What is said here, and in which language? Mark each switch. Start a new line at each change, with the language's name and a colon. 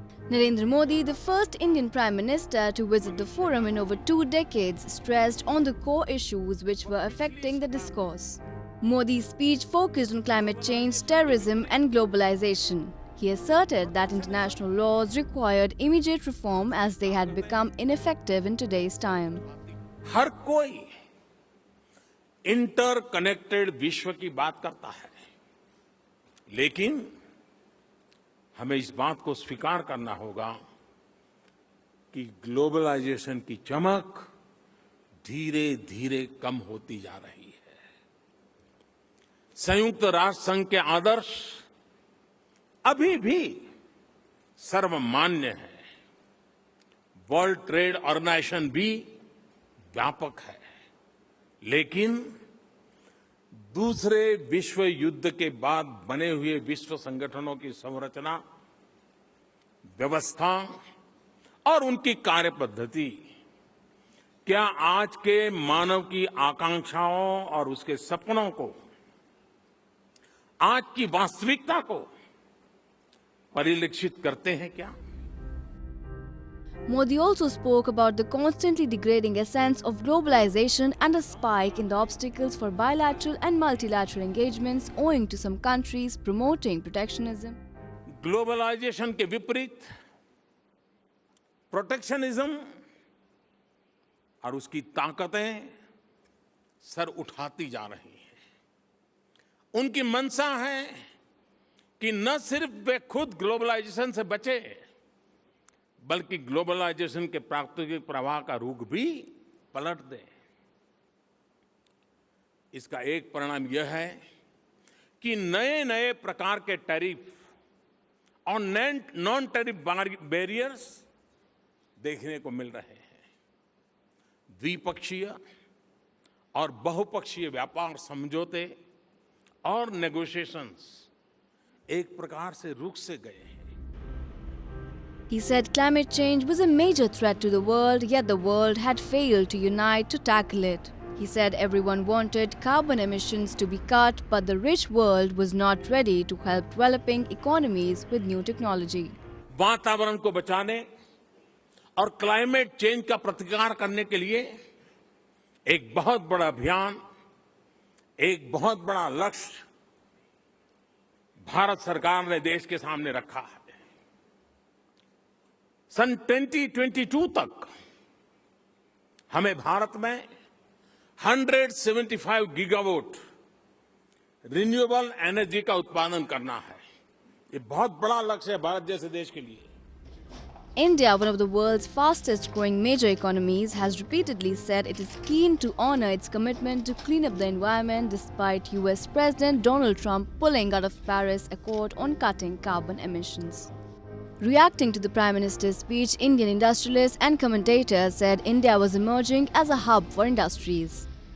English: Narendra Modi, the first Indian Prime Minister to visit the forum in over 2 decades, stressed on the core issues which were affecting the discourse. Modi's speech focused on climate change, terrorism and globalization. He asserted that international laws required immediate reform as they had become ineffective in today's time.
Hindi: हर कोई interconnected विश्व की बात करता है, लेकिन हमें इस बात को स्वीकार करना होगा कि ग्लोबलाइजेशन की चमक धीरे धीरे कम होती जा रही है। संयुक्त राष्ट्र संघ के आदर्श अभी भी सर्वमान्य है। वर्ल्ड ट्रेड ऑर्गेनाइजेशन भी व्यापक है, लेकिन दूसरे विश्व युद्ध के बाद बने हुए विश्व संगठनों की संरचना, व्यवस्था और उनकी कार्यपद्धति क्या आज के मानव की आकांक्षाओं और उसके सपनों को, आज की वास्तविकता को परिलक्षित करते हैं क्या?
English: Modi also spoke about the constantly degrading essence of globalization and a spike in the obstacles for bilateral and multilateral engagements owing to some countries promoting protectionism.
Hindi: Globalisation के विपरीत प्रोटेक्शनिज्म और उसकी ताकतें सर उठाती जा रही हैं। उनकी मंशा है कि न सिर्फ वे खुद ग्लोबलाइजेशन से बचे, बल्कि ग्लोबलाइजेशन के प्राकृतिक प्रवाह का रुख भी पलट दे। इसका एक परिणाम यह है कि नए नए प्रकार के टैरिफ और नॉन टैरिफ बैरियर्स देखने को मिल रहे हैं। द्विपक्षीय और बहुपक्षीय व्यापार समझौते और नेगोशिएशंस एक प्रकार से रुक से गए हैं।
English: He said climate change was a major threat to the world, yet the world had failed to unite to tackle it. He said everyone wanted carbon emissions to be cut, but the rich world was not ready to help developing economies with new technology.
Hindi: वातावरण को बचाने और climate change का प्रतिकार करने के लिए एक बहुत बड़ा अभियान, एक बहुत बड़ा लक्ष्य भारत सरकार ने देश के सामने रखा है। सन 2022 तक हमें भारत में 175 गीगावाट रिन्यूएबल एनर्जी का उत्पादन करना है। ये बहुत बड़ा लक्ष्य है भारत जैसे देश के लिए।
English: India, one of the world's fastest growing major economies, has repeatedly said it is keen to honor its commitment to clean up the environment despite US President Donald Trump pulling out of Paris Accord on cutting carbon emissions. Reacting to the Prime Minister's speech, Indian industrialists and commentators said India was emerging as a hub for industries.